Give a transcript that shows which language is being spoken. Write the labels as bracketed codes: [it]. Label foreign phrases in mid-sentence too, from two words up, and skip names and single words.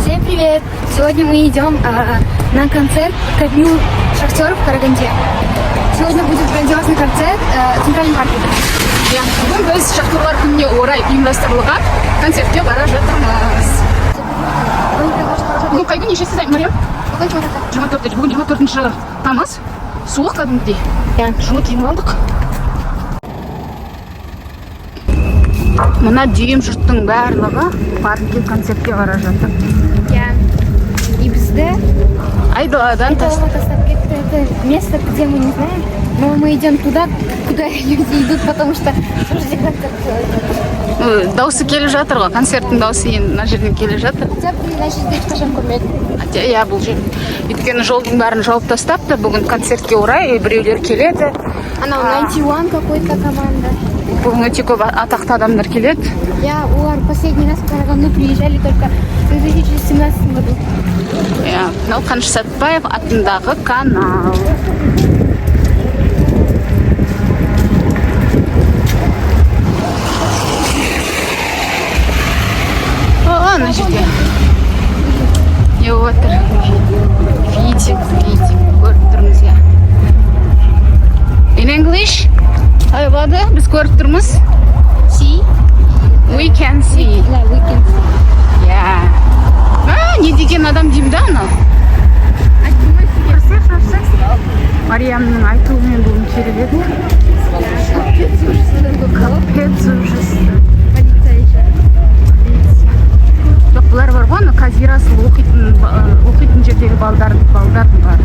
[ru] привет! Сегодня мы идем на концерт ко дню шахтеров в Караганде. Сегодня будет грандиозный концерт в Центральном парке. [kk] Бүгін біз шахтерлар күніне орай ұйымдастырылған концертке бара жатырмыз. Бүгін қай күн нешесі Мариям? 24. Бүгін 24 тамыз. Суық кәдімгідей. Жылы киініп алдық. Мына дүйім жұрттың барлығы паркке концертке бара жатыр. И бізді Айдаладан тастап кетті. [ru] Это место, где мы не знаем, но мы идем туда, куда люди идут, потому что слушайте концерт. [kk] Дауысы келе жатыр ғой, концерттің дауысы енді мына жерден келе жатыр. [ru] Хотя бы [kk] мына жерде ешқашан көрмедім. Иә, бұл жер. Өйткені жолдың бәрін жауып тастапты. Бүгін концертке орай біреулер келеді. Анау 91 [ru] какой-то команда. [kk] Бүгін өте көп атақты адамдар келеді. [ru] Олар последний раз в Караганду приезжали только в 2017 году. [kk] Мынау Қаныш Сәтбаев атындағы канал. Ана жерде. Отыр. Видео көріп тұрмыз, иә. [en] In English? [kk] Ай, бады, біз көріп тұрмыз. [en] See? We can see. Да, we can see. [kk] Не деген адам деймін да, анау? Мариямның айтуымен бүгін келіп еді. [ru] Капец ужасы. [kk] Жоқ, бұлар бар ғой, Казирасыл оқитын жердегі балдардың бар.